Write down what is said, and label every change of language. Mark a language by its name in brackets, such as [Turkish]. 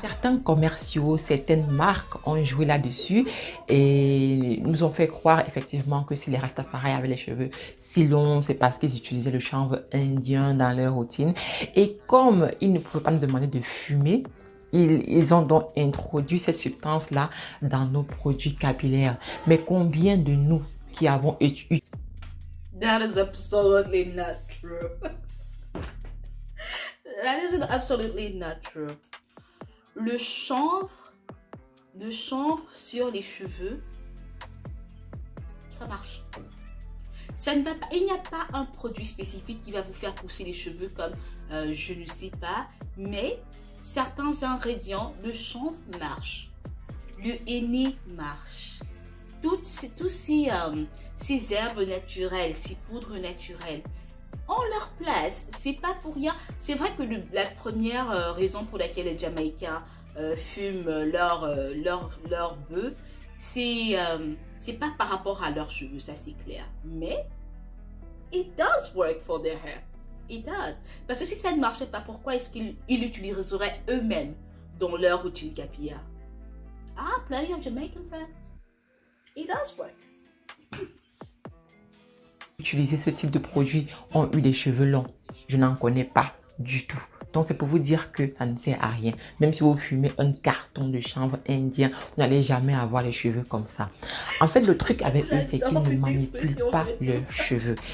[French] Certains commerciaux, certaines marques ont joué là-dessus et nous ont fait croire effectivement que si les Rastafari avaient les cheveux si longs, c'est parce qu'ils utilisaient le chanvre indien dans leur routine. Et comme ils ne pouvaient pas nous demander de fumer, ils ont donc introduit cette substance-là dans nos produits capillaires. Mais combien de nous qui avons utilisé... [English] That is absolutely not true. That is absolutely not true. [French] Le chanvre sur les cheveux, ça marche. Ça ne va pas, il n'y a pas un produit spécifique qui va vous faire pousser les cheveux comme je ne sais pas, mais certains ingrédients, le chanvre marche, le henné marche. Tous ces herbes naturelles, ces poudres naturelles ont leur place. C'est pas pour rien. C'est vrai que la première raison pour laquelle les Jamaïcains fument leur bœuf, c'est pas par rapport à leurs cheveux, ça c'est clair. Mais [English] it does work for their hair. It does. [French] Parce que si ça ne marchait pas, pourquoi est-ce qu'ils l'utiliseraient eux-mêmes dans leur routine capillaire? [English] Ah, plenty of Jamaican friends. It does work. [French] Utiliser ce type de produit ont eu des cheveux longs. Je n'en connais pas du tout. Donc, c'est pour vous dire que ça ne sert à rien. Même si vous fumez un carton de chanvre indien, vous n'allez jamais avoir les cheveux comme ça. En fait, le truc avec eux, c'est qu'ils ne manipulent pas leurs cheveux.